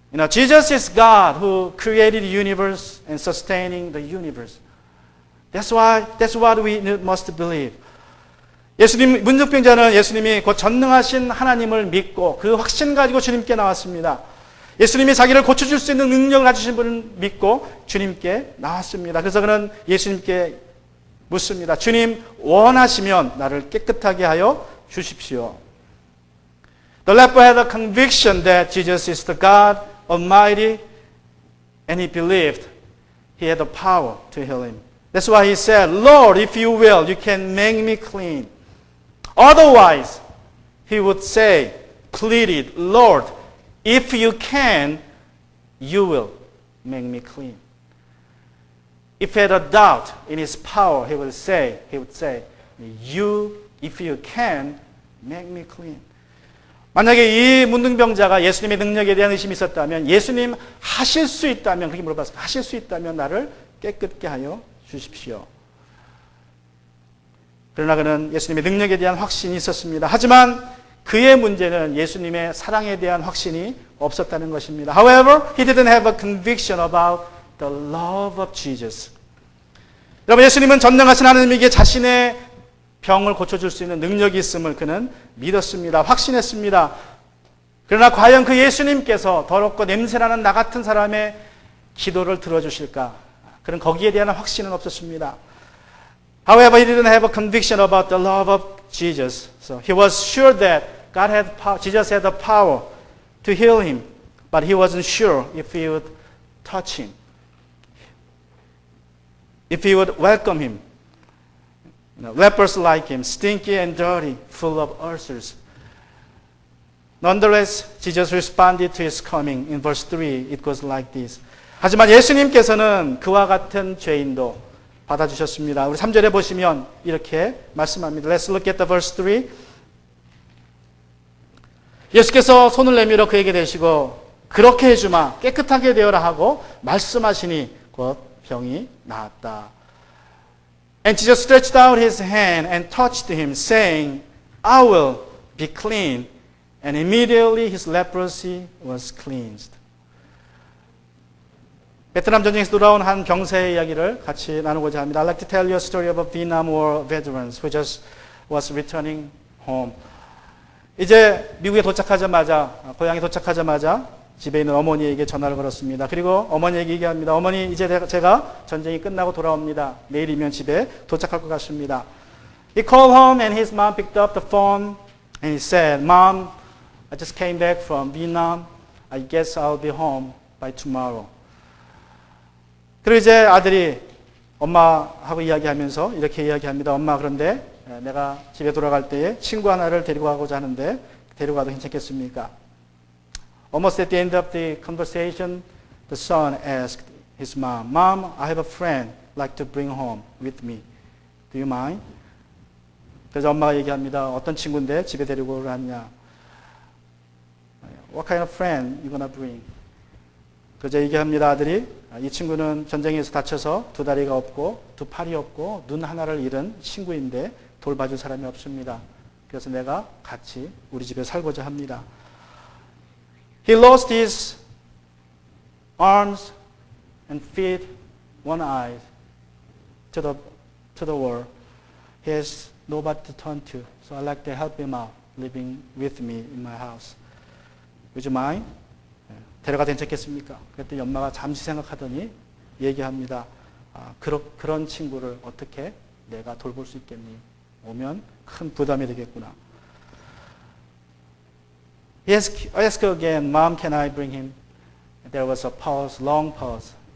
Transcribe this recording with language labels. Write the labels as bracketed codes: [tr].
[en] Jesus is God who created the universe and sustaining the universe. That's what we must believe. [ko] 예수님, 문둥병자는 예수님이 곧 전능하신 하나님을 믿고 그 확신 가지고 주님께 나왔습니다. 예수님이 자기를 고쳐줄 수 있는 능력을 가지신 분을 믿고 주님께 나왔습니다. 그래서 그는 예수님께 묻습니다. 주님, 원하시면 나를 깨끗하게 하여 주십시오. [en] The leper had a conviction that Jesus is the God Almighty, and he believed he had the power to heal him. That's why he said, Lord, if you will, you can make me clean. Otherwise, he would say, pleaded, Lord, if you can, you will make me clean. If he had a doubt in his power, he would say, if you can, make me clean. [ko] 만약에 이 문둥병자가 예수님의 능력에 대한 의심이 있었다면, 예수님 하실 수 있다면, 그렇게 물어봤습니다. 하실 수 있다면 나를 깨끗게 하여 주십시오. 그러나 그는 예수님의 능력에 대한 확신이 있었습니다. 하지만 그의 문제는 예수님의 사랑에 대한 확신이 없었다는 것입니다. [en] However, he didn't have a conviction about the love of Jesus. [ko] 여러분, 예수님은 전능하신 하나님에게 자신의 병을 고쳐줄 수 있는 능력이 있음을 그는 믿었습니다. 확신했습니다. 그러나 과연 그 예수님께서 더럽고 냄새나는 나 같은 사람의 기도를 들어주실까? 그는 거기에 대한 확신은 없었습니다. [en] However, he didn't have a conviction about the love of Jesus. So he was sure that Jesus had the power to heal him, but he wasn't sure if he would touch him, if he would welcome him. Lepers like him, stinky and dirty, full of ulcers. Nonetheless, Jesus responded to his coming. In verse 3, it goes like this. [ko] 하지만 예수님께서는 그와 같은 죄인도 받아주셨습니다. 우리 3절에 보시면 이렇게 말씀합니다. [en] Let's look at the verse 3. [ko] 예수께서 손을 내밀어 그에게 대시고 그렇게 해주마, 깨끗하게 되어라 하고 말씀하시니 곧 병이 나았다. [en] And Jesus stretched out his hand and touched him, saying, I will be clean. And immediately his leprosy was cleansed. [ko] 베트남 전쟁에서 돌아온 한 병사의 이야기를 같이 나누고자 합니다. [en] I'd like to tell you a story of a Vietnam War veterans who just was returning home. [ko] 이제 미국에 도착하자마자, 고향에 도착하자마자 집에 있는 어머니에게 전화를 걸었습니다. 그리고 어머니에게 얘기합니다. 어머니, 이제 제가 전쟁이 끝나고 돌아옵니다. 내일이면 집에 도착할 것 같습니다. [en] He called home and his mom picked up the phone and he said, Mom, I just came back from Vietnam. I guess I'll be home by tomorrow. [ko] 그리고 이제 아들이 엄마하고 이야기하면서 이렇게 이야기합니다. 엄마, 그런데 내가 집에 돌아갈 때에 친구 하나를 데리고 가고자 하는데 데리고 가도 괜찮겠습니까? [en] Almost at the end of the conversation, the son asked his mom, Mom, I have a friend like to bring home with me. Do you mind? [ko] 그래서 엄마가 얘기합니다. 어떤 친구인데 집에 데리고 가느냐? [en] What kind of friend you gonna bring? [ko] 그래서 얘기합니다. 아들이 이 친구는 전쟁에서 다쳐서 두 다리가 없고 두 팔이 없고 눈 하나를 잃은 친구인데 돌봐줄 사람이 없습니다. 그래서 내가 같이 우리 집에 살고자 합니다. [en] He lost his arms and feet, one eye to the war. He has nobody to turn to, so I'd like to help him out, living with me in my house. Would you mind? [ko] 데려가도 괜찮겠습니까? 그랬더니 엄마가 잠시 생각하더니 얘기합니다. 그런 친구를 어떻게 내가 돌볼 수 있겠니? 오면 큰 부담이 되겠구나. [en] He asked again, Mom, can I bring him? There was a pause, long pause.